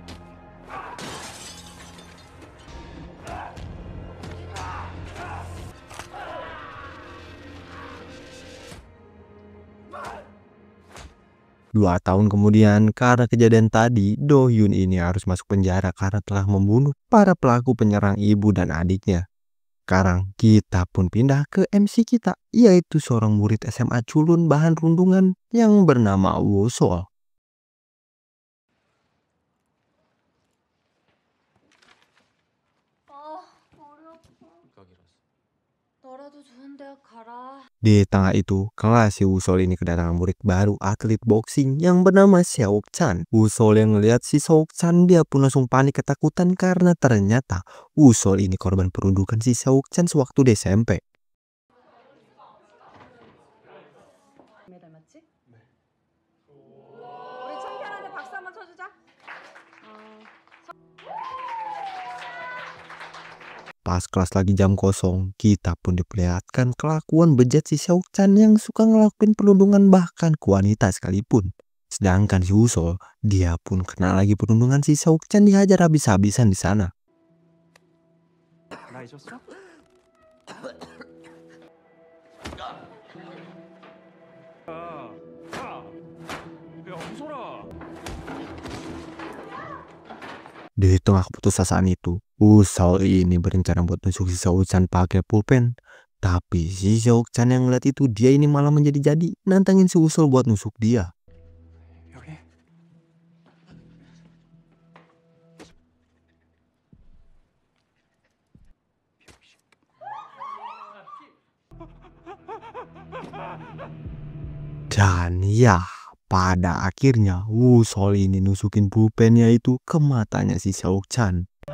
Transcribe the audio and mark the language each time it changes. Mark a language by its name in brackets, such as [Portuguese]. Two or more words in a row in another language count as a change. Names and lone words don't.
[Indonesian] Dua tahun kemudian, karena kejadian tadi, Do Hyun ini harus masuk penjara karena telah membunuh para pelaku penyerang ibu dan adiknya. Sekarang kita pun pindah ke MC kita, yaitu seorang murid SMA culun bahan rundungan yang bernama Woo-sol. [Korean] 너라도 좋은 대학 가라. [Indonesian] Di tengah itu, kelas si Woo-sol ini kedatangan murid baru atlet boxing yang bernama Seok Chan. Woo-sol yang ngeliat si Seok Chan, dia pun langsung panik ketakutan karena ternyata Woo-sol ini korban perundukan si Seok Chan sewaktu di SMP. [Korean] 닮았지? 네. 우리 챔피언한테 박수 한번 쳐주자. [Indonesian] Pas kelas lagi jam kosong, kita pun diperlihatkan kelakuan bejat si Seok Chan yang suka ngelakuin perundungan bahkan ke wanita sekalipun. Sedangkan si Woo-sol, dia pun kena lagi perundungan si Seok Chan, dihajar habis-habisan di sana. [Korean] 나 잊었어? 야, 무서라. [Indonesian] Di tengah keputusasaan itu, Woo-sol ini berencana buat nusuk si Seok Chan pakai pulpen. Tapi si Seok Chan yang ngeliat itu, dia ini malah menjadi-jadi nantangin si Woo-sol buat nusuk dia. [Korean] 여기. [Indonesian] Dan ya, pada akhirnya Woo-sol ini nusukin pulpennya itu ke matanya si Seok Chan.